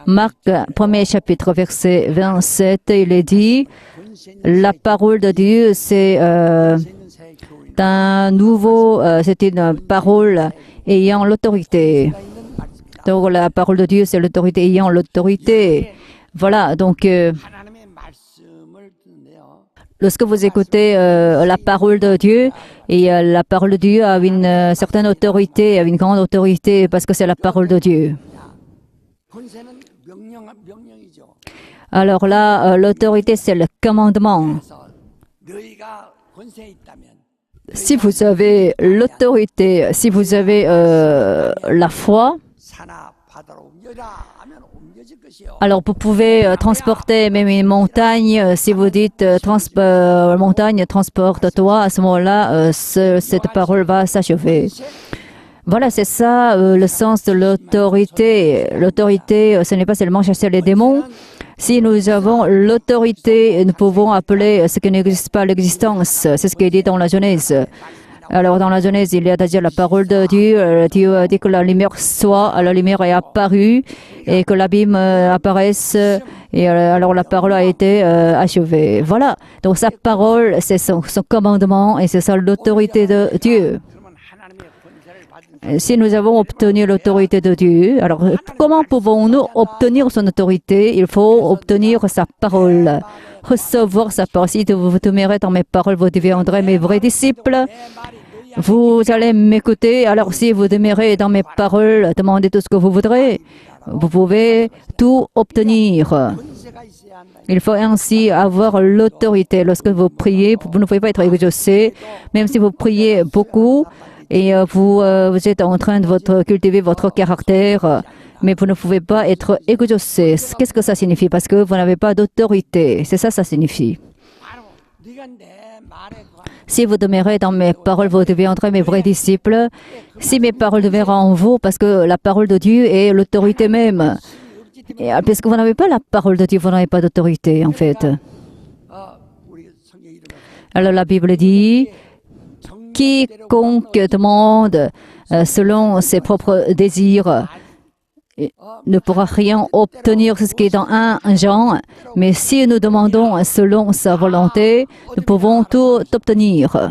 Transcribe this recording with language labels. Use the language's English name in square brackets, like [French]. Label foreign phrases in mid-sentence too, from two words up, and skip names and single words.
[French] Marc, premier chapitre, verset 27, il est dit, la parole de Dieu, c'est c'est une parole ayant l'autorité. Donc la parole de Dieu, c'est l'autorité ayant l'autorité. Voilà, donc [Korean] 하나님의 말씀을 듣는데요. [French] lorsque vous écoutez la parole de Dieu, et la parole de Dieu a une certaine autorité, a une grande autorité, parce que c'est la parole de Dieu. [Korean] 권세는 명령이죠. [French] Alors là, l'autorité, c'est le commandement. [Korean] 그래서 너희가 권세에 있다면 [French] Si vous avez l'autorité, si vous avez la foi, [Korean] 산하 바다로 옮겨라 하면 옮겨질 것이요. [French] alors vous pouvez transporter même une montagne. Si vous dites montagne, transporte-toi, à ce moment-là, cette parole va s'achever. Voilà, c'est ça le sens de l'autorité. L'autorité, ce n'est pas seulement chasser les démons. Si nous avons l'autorité, nous pouvons appeler ce qui n'existe pas l'existence. C'est ce qui est dit dans la Genèse. Alors, dans la Genèse, il y a à dire la parole de Dieu. Dieu a dit que la lumière soit, la lumière est apparue et que l'abîme apparaisse. Et alors, la parole a été achevée. Voilà. Donc, sa parole, c'est son commandement et c'est ça l'autorité de Dieu. [Korean] 그러면 하나님의 권세를 받은 [French] Si nous avons obtenu l'autorité de Dieu, alors comment pouvons-nous obtenir son autorité? Il faut obtenir sa parole, recevoir sa parole. Si vous demeurez dans mes paroles, vous deviendrez mes vrais disciples. Vous allez m'écouter. Alors si vous demeurez dans mes paroles, demandez tout ce que vous voudrez. Vous pouvez tout obtenir. [Korean] 권세가 있어야 한다. [French] Il faut ainsi avoir l'autorité. Lorsque vous priez, vous ne pouvez pas être exaucé, même si vous priez beaucoup et vous êtes en train de cultiver votre caractère, mais vous ne pouvez pas être exaucé. Qu'est-ce que ça signifie? Parce que vous n'avez pas d'autorité. C'est ça, ça signifie. [Korean] 바로 네가 내 말에 거하면 [French] Si vous demeurez dans mes paroles, vous deviendrez mes vrais disciples. Si mes paroles demeurent en vous, parce que la parole de Dieu est l'autorité même. Et, parce que vous n'avez pas la parole de Dieu, vous n'avez pas d'autorité, en fait. [Korean] 우리 성경 이름에 [French] Alors la Bible dit, quiconque demande selon ses propres désirs ne pourra rien obtenir, c'est ce qui est dans 1 Jean. Mais si nous demandons selon sa volonté, nous pouvons tout obtenir.